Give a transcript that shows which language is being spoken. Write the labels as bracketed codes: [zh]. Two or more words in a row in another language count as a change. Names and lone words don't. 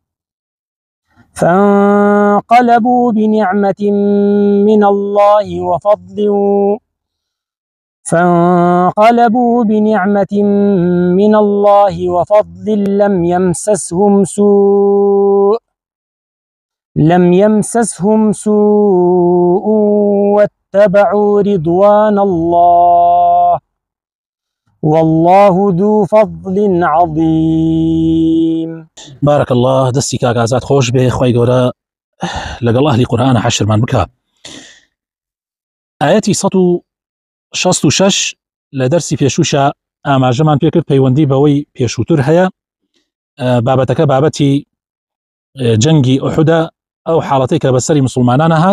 [ar] فانقلبوا بنعمة من الله وفضل لم يمسسهم سوء واتبعوا رضوان الله والله ذو فضل عظيم. بارك الله. [ckb] دستی کاک ئازاد خۆش بێ، خوای گەورە لەگەڵ ئەهلی قورئان حەشرمان بکە. ئاەتی 166 لە دەرسی پێشووشە ئاماژەمان پێ کرد پەیوەندی بەوەی پێشووتر هەیە. بابەتەکە بابەتی جەنگی ئوحودە، ئەو حاڵەتەی کە بەسەری مسلمانان هات.